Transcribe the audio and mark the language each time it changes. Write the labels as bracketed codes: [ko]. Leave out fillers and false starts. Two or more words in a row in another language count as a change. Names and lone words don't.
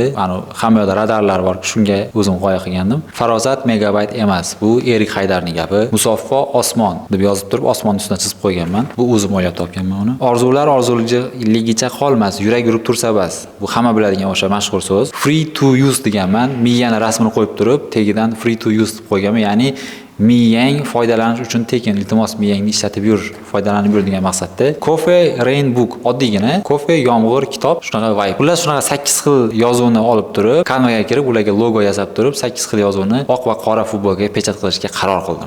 [uz] Hamma yoqda radarlar bor. Shunga o'zim g'oya qilgandim. Farosat megabayt emas. Bu Erik Haydarning gapi. Musaffo osmon deb yozib turib, osmonni ustidan chizib qo'yganman. Bu o'zim o'ylab topganman uni. Orzular orzululigicha qolmas, yurak urib tursa bas. Bu hamma biladigan o'sha mashhur so'z. [en] Free to use [uz] deganman. Miyani rasmini qo'yib turib, tagidan [en] free to use [uz] deb qo'yganman. Ya'ni miyang foydalanish uchun tekin, iltimos miyangni ishlatib yur, foydalanib yur degan maqsadda. Coffee Rain Book oddiygina Coffee yomg'ir kitob, shunaqa vibe. Xullas shunaqa 8 xil yozuvni olib turib, Canvaga kirib, ularga logo yasab turib, 8 xil yozuvni oq va qora futbolkaga pechat qilishga qaror qildim.